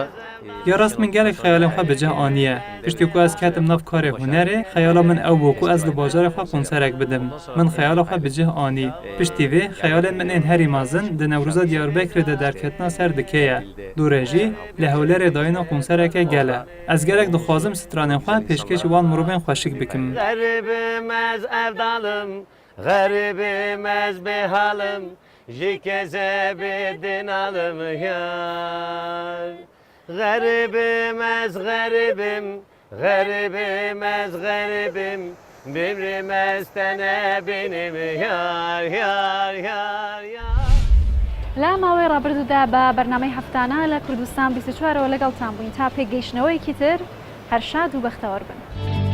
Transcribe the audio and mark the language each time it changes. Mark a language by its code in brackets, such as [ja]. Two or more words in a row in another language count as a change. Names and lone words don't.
[ku] Ya rast min gelek xeyalim xwe bicih aniye. Piştî ku ez ketim nav karê hunerê, xeyala min ew bû ku ez li bajarê xwe konserek bidim. Min xeyala xwe bicih anî. Piştî vê xeyalên min ên herî mezin di Newroza Diyarbekirê de derketina ser dike ye. Dûrê jî li hewlerê dayîna konsereke gel e. Ez gelek dixwazim stranên xwe pêşkêşî wan mirovên xweşik bikim. [tr] Garibim ez evdalım, garibim ez behalım, jikeze bedin alım yar. Garibim ez garibim, garibim ez garibim, bimrim ez tene benim yar yar yar yar. [ckb] لا ماوەی ڕابردوودا بە بەرنامەی هەفتانە لە کوردستان 24ەوە لەگەڵتان بووین تا پێگەیشتنەوەیەکی تر هەر شاد و بەختەوەر بن.